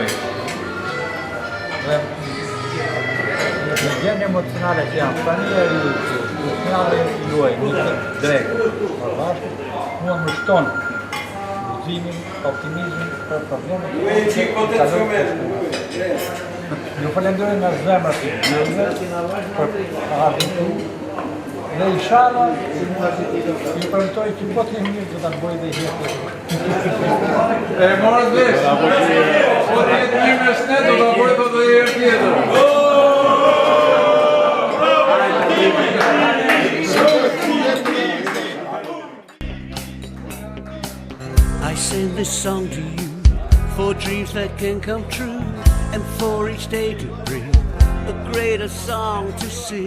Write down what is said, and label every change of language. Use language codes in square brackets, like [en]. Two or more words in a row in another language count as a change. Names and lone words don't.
[sq] Dhe në gjendje emocionale që jam, prania emocionale juaj, një të drejtë, për bashkë, mua më shton guximin, optimizmin për problemet që ju falenderoj nga zemra të juve për ardhën tuaj. Dhe inshallah, ju premtoj që po të jemi mirë do ta bëj dhe jetë. E morët vesh, po të jetë mirë me shne, do ta bëj dhe herë tjetër. [en] I sing this song to you for dreams that can come true and for each day to bring a greater song to sing.